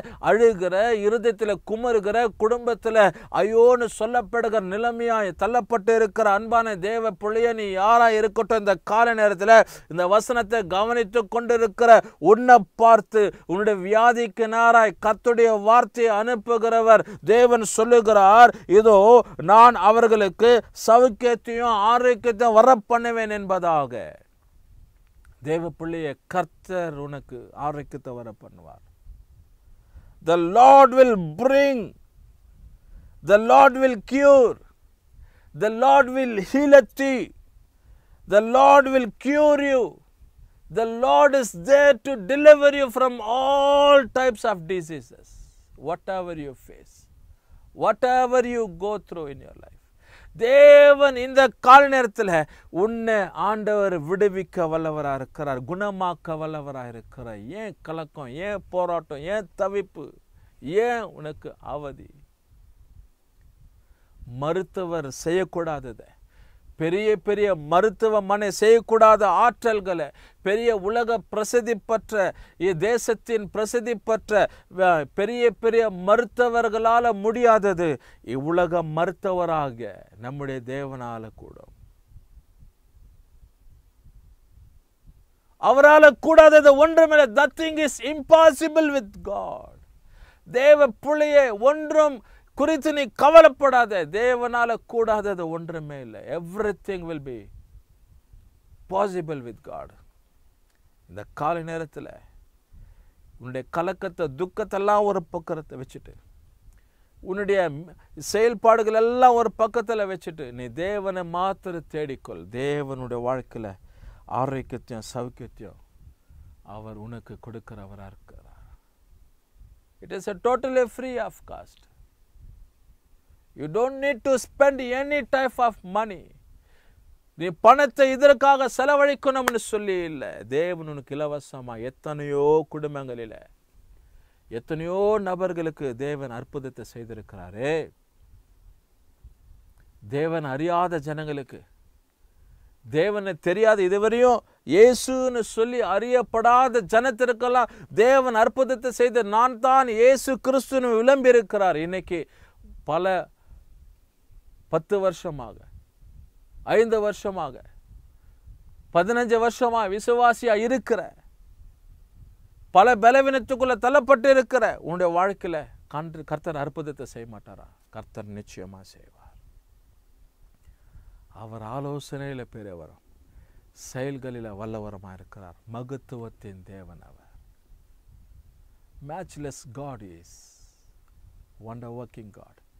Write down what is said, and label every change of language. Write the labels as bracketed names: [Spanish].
[Tamil] அழுகிற, இருதயத்தில் குமருகிற, குடும்பத்தில் ஐயோன்னு சொல்லப்படுகிற நிலைமையாய் தள்ளப்பட்டு இருக்கிற அன்பான தேவ பிள்ளைய நீ யாரா இருக்கட்டும், இந்த கால நேரத்தில் இந்த வசனத்தை கவனித்து கொண்டிருக்கிற உன்னை பார்த்து உன்னுடைய வியாதிக்கு நேராய் கர்த்தருடைய வார்த்தையை அனுப்புகிறவர் தேவன் சொல்லுகிறார், இதோ நான் அவர்களுக்கு சவுக்கியத்தையும் ஆரோக்கியத்தையும் வர பண்ணுவேன் என்பதாக. தேவ பிள்ளைய கர்த்தர் உனக்கு ஆரோக்கியத்தை வர பண்ணுவார். [English] The Lord will bring, the Lord will cure, the Lord will heal thee, the Lord will cure you, the Lord is there to deliver you from all types of diseases, whatever you face, whatever you go through in your life. [Tamil] தேவன் இந்த கால நேரத்தில் உன்னை ஆண்டவர் விடுவிக்க வல்லவராக இருக்கிறார், குணமாக்க வல்லவராக இருக்கிறார். ஏன் கலக்கம், ஏன் போராட்டம், ஏன் தவிப்பு, ஏன் உனக்கு அவதி? மருத்துவர் செய்யக்கூடாததை, பெரிய பெரிய மருத்துவமனை செய்யக்கூடாத ஆற்றல்களை, பெரிய உலக பிரசித்தி பெற்ற தேசத்தின் பிரசித்தி பெற்ற பெரிய பெரிய மருத்துவர்களால் முடியாதது இவ்வுலக மருத்துவராக நம்முடைய தேவனால கூட. அவரால் கூடாதது ஒன்றுமில்லை. [English] Nothing is impossible with God. [Tamil] தேவ பிள்ளையே, ஒன்றும் குறித்து நீ கவலைப்படாத. தேவனால கூடாதது ஒன்றுமே இல்லை. [English] everything will be possible with God. [Tamil] இந்த காலை நேரத்தில் உன்னுடைய கலக்கத்தை துக்கத்தெல்லாம் ஒரு பக்கத்தை வச்சுட்டு, உன்னுடைய செயல்பாடுகள் எல்லாம் ஒரு பக்கத்தில் வச்சுட்டு, நீ தேவனை மாத்திரம் தேடிக்கொள். தேவனுடைய வாழ்க்கையில் ஆரோக்கியத்தையும் சௌக்கியத்தையும் அவர் உனக்கு கொடுக்கிறவராக இருக்கிறார். [English] It is a totally free of cost. You don't need to spend any type of money. [Tamil] நீ பணத்தை இதற்காக செலவழிக்கணும்னு சொல்லி இல்லை. தேவன் உனக்கு இலவசமா எத்தனையோ குடும்பங்களில் எத்தனையோ நபர்களுக்கு தேவன் அற்புதத்தை செய்திருக்கிறாரே. தேவன் அறியாத ஜனங்களுக்கு, தேவனை தெரியாத இதுவரையும் இயேசுன்னு சொல்லி அறியப்படாத ஜனத்திற்கெல்லாம் தேவன் அற்புதத்தை செய்து நான் தான் இயேசு கிறிஸ்துன்னு விளம்பி இருக்கிறார். இன்னைக்கு பல 10 வருஷமாக, 5 வருஷமாக, 15 வருஷமாக விசுவாசியா இருக்கிற, பல பலவீனத்துக்குள்ள தள்ளப்பட்டு இருக்கிற உன்னுடைய வாழ்க்கையில கர்த்தர் அற்புதத்தை செய்ய மாட்டாரா? கர்த்தர் நிச்சயமா செய்வார். அவர் ஆலோசனையில பெரியவரும், செயல்களில் வல்லவரமா இருக்கிறார். மகத்துவத்தின் தேவன் அவர். [English] matchless God is wonder working God.